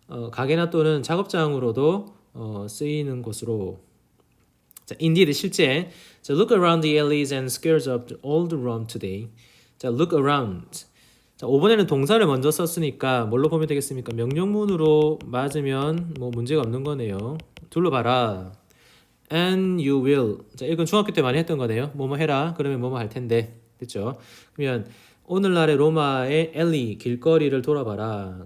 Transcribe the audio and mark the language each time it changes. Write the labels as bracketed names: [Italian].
[Korean] 가게나 또는 작업장으로도 쓰이는 곳으로. 자, indeed 실제. [English] 자, look around the alleys and squares of the old Rome today. 자, look around. [Korean] 자, 5번에는 동사를 먼저 썼으니까 뭘로 보면 되겠습니까? 명령문으로 맞으면 뭐 문제가 없는 거네요. 둘러봐라. [English] And you will. [Korean] 자, 이건 중학교 때 많이 했던 거네요. 뭐뭐 해라. 그러면 뭐뭐 할 텐데. 됐죠? 그러면 오늘날의 로마의 alley, 길거리를 돌아봐라.